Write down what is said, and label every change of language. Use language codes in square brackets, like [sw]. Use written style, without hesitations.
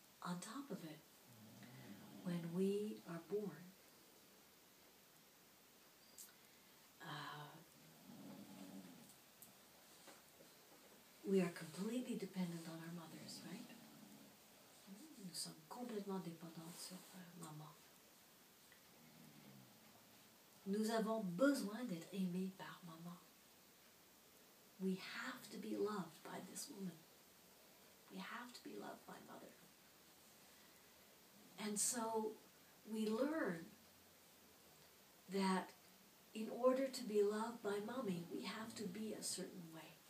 [en] On top of it, when we are born, we are completely dependent on our mothers, right? [fr] Nous sommes complètement dépendants sur maman. Nous avons besoin d'être aimés par maman. [en] We have to be loved by this woman. We have to be loved by mother. And so we learn that in order to be loved by mommy, we have to be a certain way.